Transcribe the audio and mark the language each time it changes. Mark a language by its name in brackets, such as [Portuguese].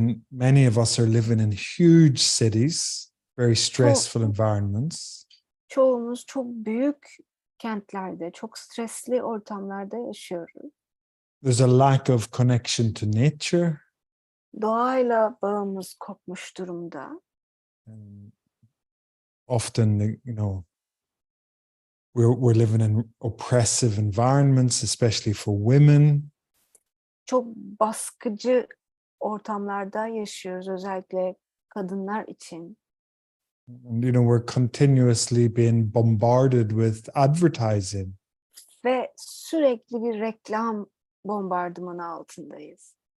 [English] Many of us are living in huge cities, very stressful environments. [Turkish] Çoğumuz çok büyük kentlerde, çok stresli ortamlarda yaşıyoruz. [English] There's a lack of connection to nature. [Turkish] Doğayla bağımız kopmuş durumda. [English] Often, we're living in oppressive environments, especially for women. [Turkish] Çok baskıcı ortamlarda yaşıyoruz, özellikle kadınlar için. [English] And, we're continuously being bombarded with advertising. [Turkish] Ve sürekli bir reklam bombardımanı altındayız.